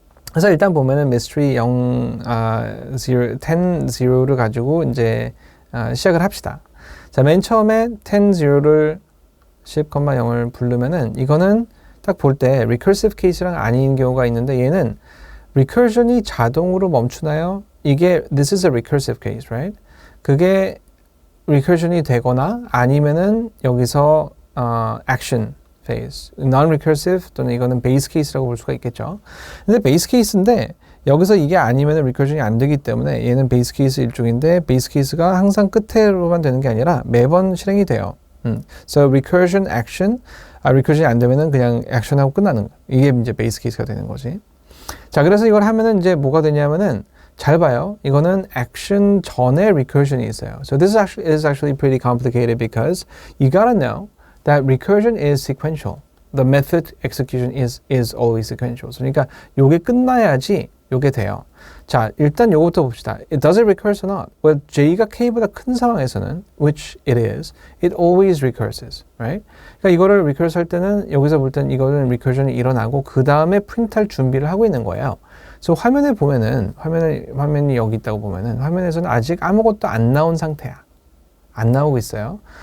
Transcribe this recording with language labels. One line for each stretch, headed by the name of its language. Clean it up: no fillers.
Korean: 그래서 일단 보면은 mystery 10, 0를 가지고 이제 시작을 합시다. 자, 맨 처음에 10를 10,0을 부르면은 이거는 딱 볼 때 recursive case랑 아닌 경우가 있는데 얘는 recursion이 자동으로 멈추나요?
English: 이게 this is a recursive case, right?
Korean: 그게 recursion이 되거나 아니면은 여기서 action phase, non-recursive 또는 이거는 base case라고 볼 수가 있겠죠. 근데 base case인데 여기서 이게 아니면은 recursion이 안 되기 때문에 얘는 base case 일종인데 base case가 항상 끝으로만 되는 게 아니라 매번 실행이 돼요. So recursion action, recursion이 안 되면은 그냥 action하고 끝나는 거. 이게 이제 base case가 되는 거지. 자, 그래서 이걸 하면은 이제 뭐가 되냐면은 잘 봐요. 이거는 action 전에 recursion이 있어요.
English: So this is actually pretty complicated because you gotta know that recursion is sequential. The method execution is always sequential.
Korean: 그러니까 요게 끝나야지 요게 돼요. 자, 일단 요것부터 봅시다.
English: Does it recurse or not? Well,
Korean: j가 k보다 큰 상황에서는,
English: which it is, it always recurses, right?
Korean: 그러니까 이거를 recurse 할 때는 여기서 볼 때는 이거는 recursion이 일어나고 그 다음에 프린트할 준비를 하고 있는 거예요. 그래서 화면에 보면은 화면이 여기 있다고 보면은 화면에서는 아직 아무것도 안 나온 상태야. 안 나오고 있어요.